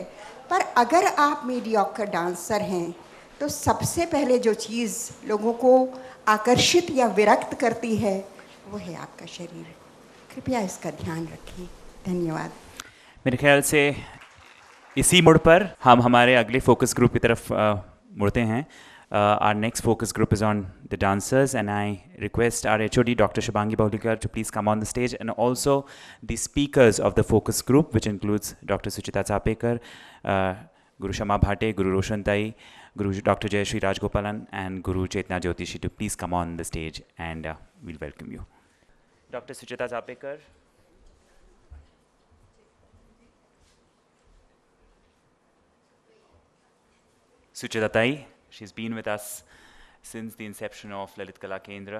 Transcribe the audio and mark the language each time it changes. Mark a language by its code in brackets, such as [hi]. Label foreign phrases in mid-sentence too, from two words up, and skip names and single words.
[hi] पर अगर आप [en] mediocre dancer [hi] हैं तो सबसे पहले जो चीज़ लोगों को आकर्षित या विरक्त करती है वो है आपका शरीर. कृपया इसका ध्यान रखिए. धन्यवाद. मेरे ख्याल से इसी मोड़ पर हम हमारे अगले [en] focus group [hi] की तरफ मुड़ते हैं. [en] Our next focus group is on the dancers, and I request our HOD, Dr. Shubhangi Bahulkar, to please come on the stage, and also the speakers of the focus group, which includes Dr. Sucheta Chapekar, Guru Shama Bhate, Guru Roshan, Guru Dr. Jyotisihi Rajgopalan, and Guru Chetana Jyotisihi, to please come on the stage, and we'll welcome you. Dr. Sucheta Chapekar. Sucheta Tai. She's been with us since the inception of Lalit Kala Kendra.